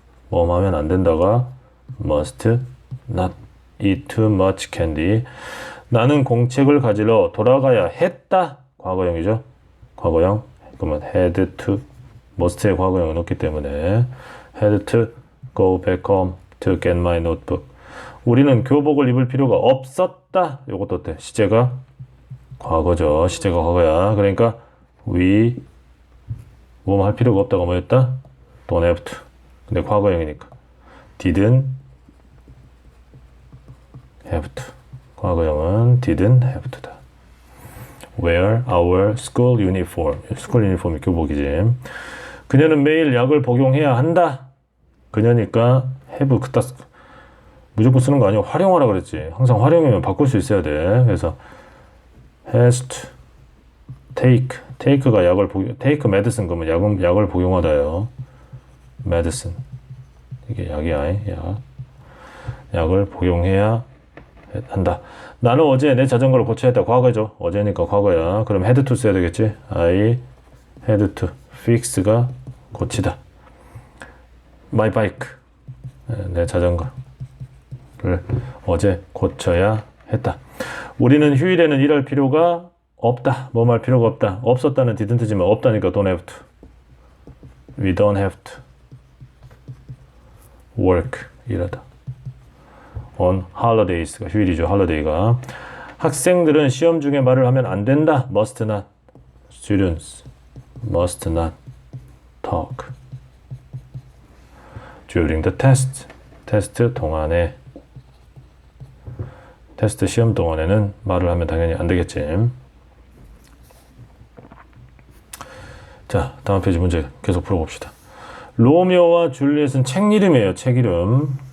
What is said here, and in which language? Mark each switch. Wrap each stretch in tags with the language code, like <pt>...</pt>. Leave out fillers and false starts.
<ko>뭐 하면 안 된다가</ko> <en>must not eat too much candy.</en> <ko>나는 공책을 가지러 돌아가야 했다. 과거형이죠. 과거형. 그러면</ko> <en>had to.</en> <ko>must의 과거형은 없기 때문에 had to</ko> <en>go back home to get my notebook.</en> <ko>우리는 교복을 입을 필요가 없었다. 요것도 어때? 시제가 과거죠. 시제가 과거야. 그러니까 we 뭐 할 필요가 없다가 뭐였다?</ko> <en>don't have to.</en> <ko>근데 과거형이니까</ko> <en>didn't have to.</en> <ko>과거형은</ko> <en>didn't have to다. wear our school uniform.</en> <ko>school uniform이 교복이지. 그녀는 매일 약을 복용해야 한다. 그녀니까 have 그따 무조건 쓰는 거 아니고 활용하라 그랬지. 항상 활용이면 바꿀 수 있어야 돼. 그래서</ko> <en>has to take</en> <ko>가 약을</ko> <en>take medicine</en> <ko>그러면 약을 복용하다요. medicine 이게 약이야. 약을 복용해야 한다. 나는 어제 내 자전거를 고쳐야 했다. 과거죠. 어제니까 과거야. 그럼</ko> <en>had to</en> <ko>써야 되겠지.</ko> <en>I had to fix가</en> <ko>고치다.</ko> <en>my bike</en> <ko>내 자전거를 어제 고쳐야 했다. 우리는 휴일에는 일할 필요가 없다. 뭐 할 필요가 없다. 없었다는</ko> <en>didn't지만</en> <ko>없다니까</ko> <en>don't have to. We don't have to work</en> <ko>일하다.</ko> <en>on holidays가</en> <ko>휴일이죠.</ko> <en>holiday가.</en> <ko>학생들은 시험 중에 말을 하면 안 된다.</ko> <en>must not. students must not talk during the test.</en> <ko>테스트 동안에 테스트 시험 동안에는 말을 하면 당연히 안 되겠지. 자, 다음 페이지 문제 계속 풀어봅시다. 로미오와 줄리엣은 책 이름이에요. 책 이름.</ko>